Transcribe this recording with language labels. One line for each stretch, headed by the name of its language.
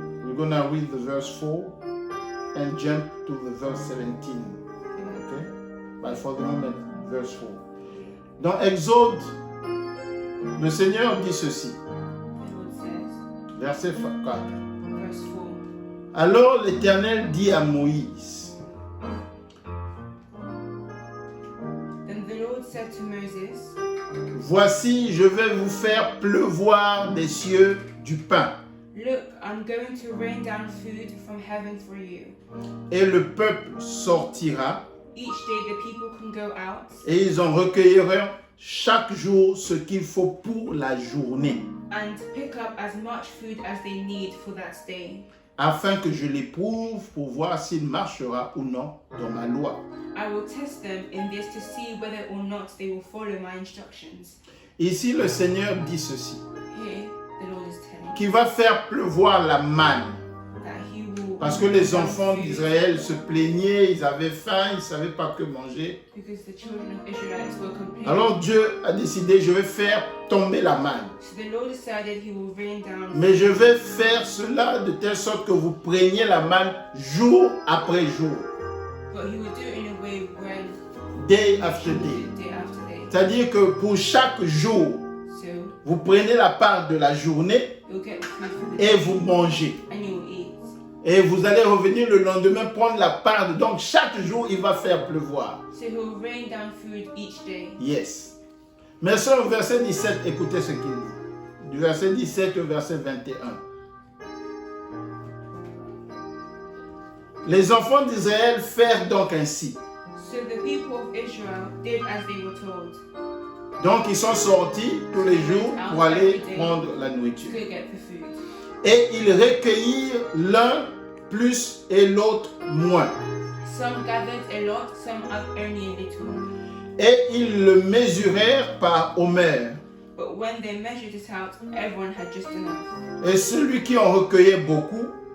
English: we're going to read the verse 4 and jump to the verse 17. Okay? But for the moment, verse 4.
French: Dans Exode, le Seigneur dit ceci,
English: The Lord says,
French: verset 4.
English: verse 4.
French: Alors l'Éternel dit à Moïse,
English: Then the Lord said to Moses,
French: voici, je vais vous faire pleuvoir des cieux du pain,
English: look, I'm going to rain down food from heaven for you.
French: et le peuple sortira,
English: Each day the people can go out
French: et ils en recueilleront chaque jour ce qu'il faut pour la journée,
English: and pick up as much food as they need for that day.
French: afin que je l'éprouve pour voir s'il marchera ou non dans ma loi.
English: I will test them in this to see whether or not they will follow my instructions.
French: Ici, le Seigneur dit ceci,
English: Here, the Lord is telling
French: qu'il va faire pleuvoir la manne,
English: that He will.
French: parce que les
English: rain down
French: enfants
English: food,
French: d'Israël se plaignaient, ils avaient faim, ils ne savaient pas que manger.
English: because the children of Israelites were complaining.
French: Alors Dieu a décidé, je vais faire tomber la manne.
English: So the Lord decided He will rain down.
French: Mais je vais faire cela de telle sorte que vous preniez la manne jour après jour,
English: But He will do it in a way when day after day. day after day.
French: C'est-à-dire que pour chaque jour,
English: So
French: vous prenez la part de la journée
English: you'll get the food for the
French: et
English: day
French: vous mangez.
English: and you will eat.
French: Et vous allez revenir le lendemain prendre la part. Donc chaque jour, il va faire pleuvoir.
English: So He will rain down food each day. Yes.
French: Mais sur le verset 17, écoutez ce qu'il dit. Du verset 17 au verset 21. Les enfants d'Israël firent donc ainsi.
English: So the people of Israel did as they were told.
French: Donc ils sont sortis tous les jours pour aller prendre la
English: To
French: nourriture.
English: go get the food.
French: Et ils recueillirent l'un plus et l'autre moins.
English: Some gathered a lot, some only a little.
French: Et ils le mesurèrent par Omer.
English: But when they measured it out, everyone had just enough.
French: Et celui qui en recueillait beaucoup,